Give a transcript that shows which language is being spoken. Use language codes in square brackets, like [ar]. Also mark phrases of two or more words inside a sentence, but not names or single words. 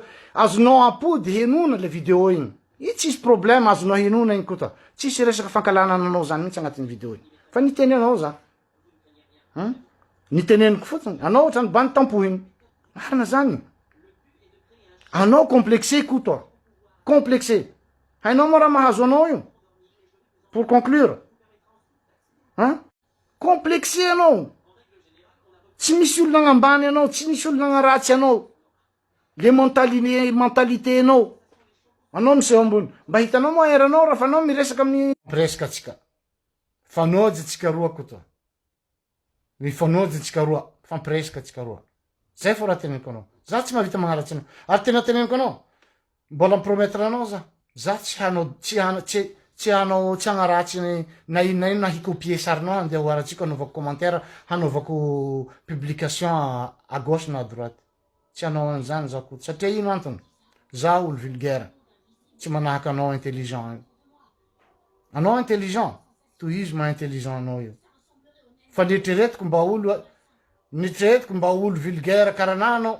[mg] Azonao ampody henona le video igny. I tsisy problème azonao henona igny koa. Tsisy resaka fankalana anao zany mihitsy agnatin'ny video igny. Fa niteny anao za. Niteneniko fotsiny. Anao ohatrany bany tampo igny. Marina zany. Anao complexé koa. Complexé. Hainao mo raha mahazo anao io. Pour conclure. Complexé anao. Tsy misy olona agnambany anao. Tsy misy olona agnaratsy anao. Le mentalité anao. Anao miseho ambony. Mba hitanao mo eranao raha fa anao miresaka amin'ny presque atsika. Fanojy atsika roa koa. Mifanojy atsika roa. Fampiresaka atsika roa. Zay fo raha teneniko anao. Za tsy mahavita magnaratsy anao. Ary tena teneniko anao. Mbola mipromettre anao za. Za tsy hanao tsy hagnaratsy na ino na hikopier sarinao andeha ho aratsika hanaovako commentaire hanaovako publication [fr] à gauche [mg] na [fr] à droite. [mg] Tsy hanao an'izany za koa. Satria ino antony? Za olo vulgaire. Tsy manahaka anao intelligent. Anao intelligent. Tohizo ma intelligent anao io. Fa nitreretiko mba olo vulgaire karana anao.